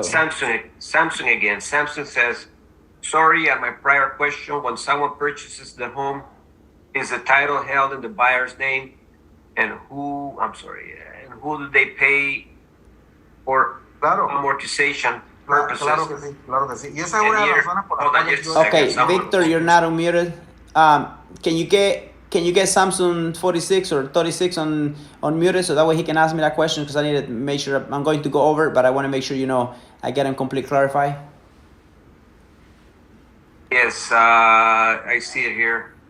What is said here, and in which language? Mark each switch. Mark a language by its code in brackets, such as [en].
[en] Samsung again. Samsung says, sorry, at my prior question, when someone purchases the home, is the title held in the buyer's name? And who do they pay for amortization purposes? [es] Claro que sí. Y esa es una de las razones por las cuales [en] Okay, Victor, you're not unmuted. Can you get Samsung 46 or 36 unmuted, so that way he can ask me that question, because I need to make sure I'm going to go over it, but I want to make sure I get him completely clarified. Yes, I see it here.